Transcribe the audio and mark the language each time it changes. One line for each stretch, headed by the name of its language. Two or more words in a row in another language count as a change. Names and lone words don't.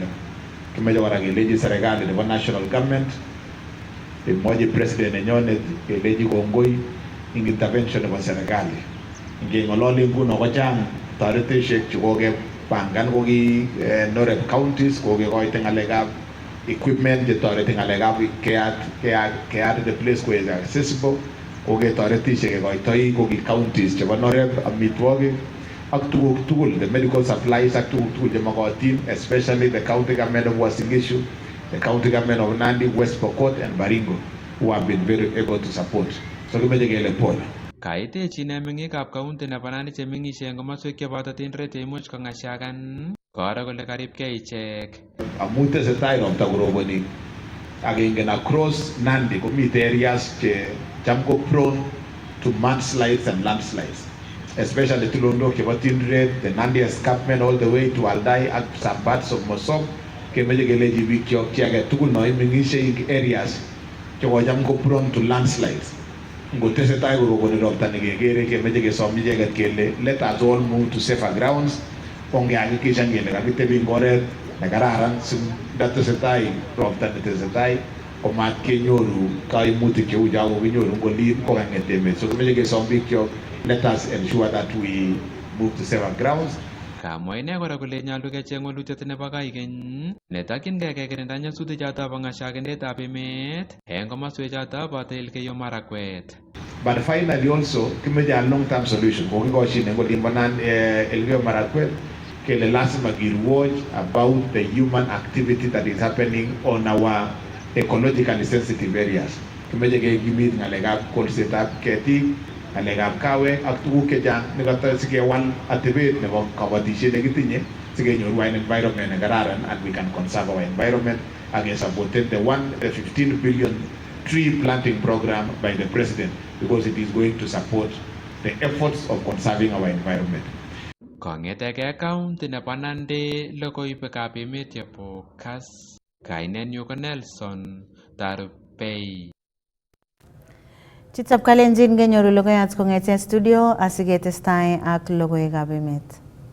Kalenjin: Kimeche kora kelechi serikali nebo national government imwochi president nenyonet kelechi kongoi ing intervention nebo serikali. Ngeng'ololi nguno kochang toreteshek chekokepangan koki Norep counties kokekoite ng'alekab equipment chetoreti ng'alekab keat
English: the place
Kalenjin: koek accessible, koketoretishe kekoitoi koki counties chebo Norep amitwogik ak tuguk tugul,
English: the medical supplies
Kalenjin: ak tuguk tugul chemokotin,
English: especially the county government of Uasin Gishu, the county government of Nandi, West Pokot and Baringo, who have been very able to support.
Kalenjin: So kimeche kele pole. Kaitechi ine meng'ikab county nebo Nandi chemeng'ishe eng komoswek cheboto Tindiret cheimuch kong'asiagan koro kole karibkei ichek. Amu tesetai ropta koroboni ak ingen
English: across Nandi
Kalenjin: komite areas che cham ko
English: prone to mudslides and landslides,
Kalenjin: especially tulondok chebo Tindiret,
English: the Nandi escarpment all the way to Aldai
Kalenjin: ak
English: some parts of Mosop.
Kalenjin: Kemeche kelechi biik kyok chi age tugul no imeng'ishe ing areas chekocham ko
English: prone to landslides.
Kalenjin: Ngotesetai koroboni ropta nekekere kemeche kesom icheket kele
English: let us all move to safer grounds.
Kalenjin: Kongehakikishan kele kakitebi ing oret nekararan sindatesetai ropta netesetai komat kenyoru kaimutik cheu cho kokinyoru ngolin kokang'et emet. So kimeche kesom biik kyok,
English: let us ensure that we move to safer grounds.
Kalenjin: Kamwa ine kora kole nyolu kecheng walutiet nebo koigeny netokyingei kekirinda nyasutichoto bo ng'asiagendetab emet eng komoswechoto boto Elgeyo Marakwet.
English: But finally also kimeche a long term solution
Kalenjin: kokikoshin eng olimbo
English: Elgeyo Marakwet
Kalenjin: kele lazima kirwoch
English: about the human activity that is happening on our ecologically sensitive areas.
Kalenjin: Kimeche kekimit ng'alekab kolsetab ketik, ng'alekab kawek ak tuguk chechang nekata sikewal atebet nebo kabatishet nekitinye sikenyoru an environment nekararan
English: and we can conserve our environment and supported the 15 billion tree planting program by the president because it is going to support the efforts of conserving our environment.
Kalenjin: Kong'eteke county nebo Nandi logoiwekab emet chebo Kass, kainenyu ko Nelson Tarupei. Chitab Kalenjin kenyoru logoiyat kong'ete studio asiketestai ak logoiwekab emet.